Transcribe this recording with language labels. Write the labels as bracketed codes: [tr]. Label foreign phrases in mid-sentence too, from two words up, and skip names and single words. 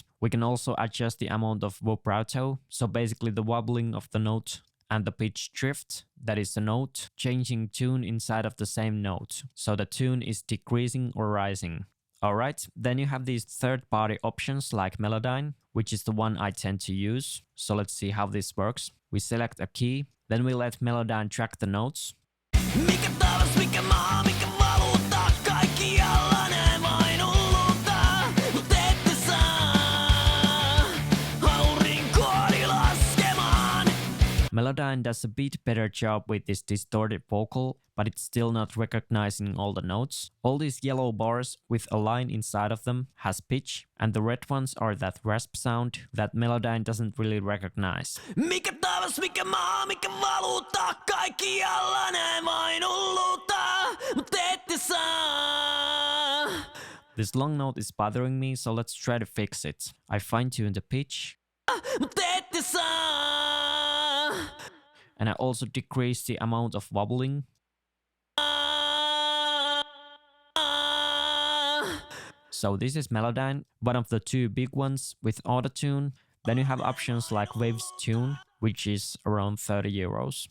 [en] We can also adjust the amount of vibrato, so basically the wobbling of the note and the pitch drift, that is the note, changing tune inside of the same note. So the tune is decreasing or rising. Alright, then you have these third-party options like Melodyne, which is the one I tend to use. So let's see how this works. We select a key, then we let Melodyne track the notes. [fi] Mikä taivas, mikä maa, mikä valuutta, kaikkialla ne vain hulluttaa, mut ette saa aurinkoani laskemaan. [en] Melodyne does a bit better job with this distorted vocal, but it's still not recognizing all the notes. All these yellow bars with a line inside of them has pitch, and the red ones are that rasp sound that Melodyne doesn't really recognize. [fi] Mikä taivas, mikä maa, mikä valuutta, kaikkialla ne vain hulluttaa, mut ette saa. [en] This long note is bothering me, so let's try to fix it. I fine-tune the pitch, [fi] Mut ette saa. [en] and I also decrease the amount of wobbling. So this is Melodyne, one of the two big ones with autotune. Then you have options like Waves Tune, which is around 30 euros.